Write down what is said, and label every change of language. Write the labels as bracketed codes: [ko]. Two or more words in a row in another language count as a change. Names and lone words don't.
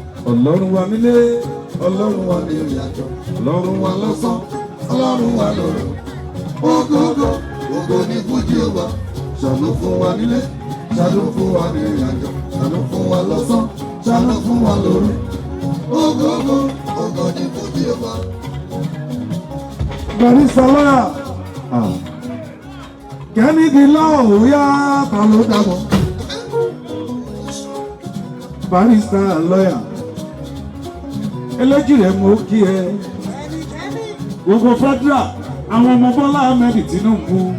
[yo] Ọlọ́run wa nílé, Ọlọ́run wa ní ìrìn àjò, Ọlọ́run wa lọ́sàn, Ọlọ́run wa lóru. Ògo, ògo, ògo ni fún Jèhófà. Ṣàánú fún wa nílé, ṣàánú fún wa ní ìrìn àjò, ṣàánú fún wa lọ́sàn, ṣàánú fún wa lóru. Ògo, ògo, ògo ni fún Jèhófà. [en] Barrister lawyer. Ah. Kennedy Law, [yo] ó yá, ta ló dá mọ̀? [en] Barrister lawyer. [yo] Eléjì rẹ̀ mo kí ẹ. Gbogbo federal, àwọn ọmọ Bọ́lá Ahmed Tinubu.